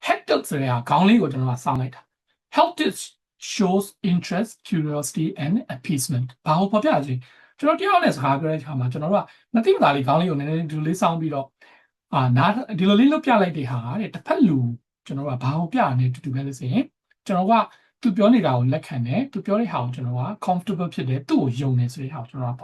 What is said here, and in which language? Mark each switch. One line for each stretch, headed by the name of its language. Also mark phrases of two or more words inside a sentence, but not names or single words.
Burmese: Tilted ဆိုတဲ့ဟာခေါင်းလေးကိုကျွန်တော်ကစောင်းလိုက်တာ
English: Tilted shows interest, curiosity and appeasement
Burmese: ဘာလို့ဖော်ပြလဲကျွန်တော်တယောက်နဲ့စကားပြောတဲ့အခါမှာကျွန်တော်တို့ကမသိမသာလေးခေါင်းလေးကိုနည်းနည်းဒီလေးစောင်းပြီးတော့နားဒီလိုလေးလွတ်ပြလိုက်တဲ့ဟာတဲ့တစ်ဖက်လူကျွန်တော်ကဘာကိုပြရလဲတူပဲလို့ဆိုရင်ကျွန်တော်ကသူပြောနေတာကိုလက်ခံတယ်သူပြောတဲ့ဟာကိုကျွန်တော်က comfortable ဖြစ်တယ်သူ့ကိုယုံတယ်ဆိုတဲ့ဟာကိုကျွန်တော်ကဖော်